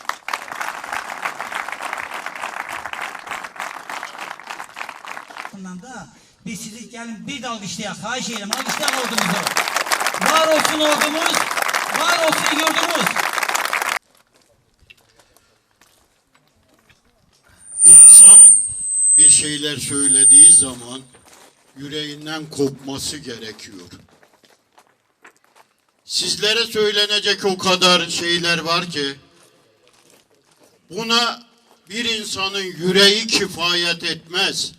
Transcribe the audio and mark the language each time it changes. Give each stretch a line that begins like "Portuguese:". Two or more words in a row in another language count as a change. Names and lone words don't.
Azerbaijani: Bundan da biz sizi gelin bir de alkışlayaq, xahiş edirəm, alkışlayaq ordumuzu. Var olsun ordumuz, var olsun yurdumuz.
Turkish: İnsan bir şeyler söylediği zaman yüreğinden kopması gerekiyor. Sizlere söylenecek o kadar şeyler var ki buna bir insanın yüreği kifayet etmez.